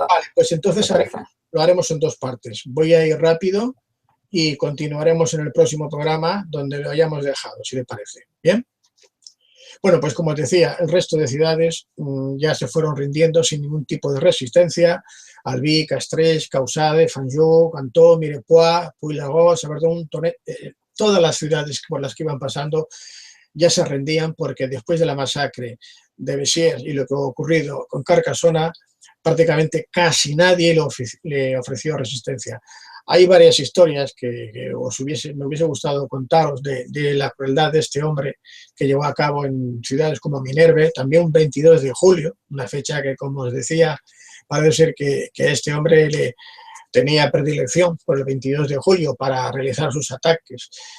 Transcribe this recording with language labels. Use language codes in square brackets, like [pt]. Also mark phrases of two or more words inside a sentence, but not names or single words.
[es] Vale, pues entonces lo haremos en 2 partes. Voy a ir rápido y continuaremos en el próximo programa donde lo hayamos dejado, si le parece. ¿Bien? Bueno, pues como os decía, el resto de ciudades ya se fueron rindiendo sin ningún tipo de resistencia. Albi, Castres, Causade, Fanjou, Cantó, Mirepoix, Puy-Lagoa, Saverdun, Tonet, todas las ciudades por las que iban pasando ya se rendían, porque después de la masacre de Besiers y lo que ha ocurrido con Carcasona, prácticamente casi nadie le ofreció resistencia. Hay varias historias que me hubiese gustado contaros de la crueldad de este hombre, que llevó a cabo en ciudades como Minerve, también un 22 de julio, una fecha que, como os decía, parece ser que este hombre le tenía predilección por el 22 de julio para realizar sus ataques.